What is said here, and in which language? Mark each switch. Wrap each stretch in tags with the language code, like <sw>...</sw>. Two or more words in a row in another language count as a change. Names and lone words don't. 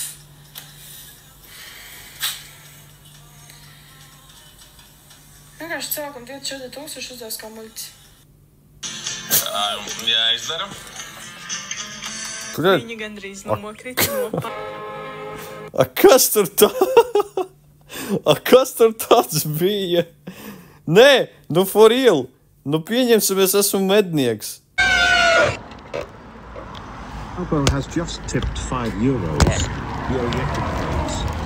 <lv>Vienkārši cilvēkam 24 000 uzdevis kā muļķis. Jā, izdaram. Viņi gandrīz nokrita no pa... A kas tur tā? A kas tur tāds bija? Nē, nu</lv> <en>for real.</en> <lv>Nu pieņemsim, es esmu mednieks.</lv> <en>Albo has just tipped €5. You're yet to pass.</en>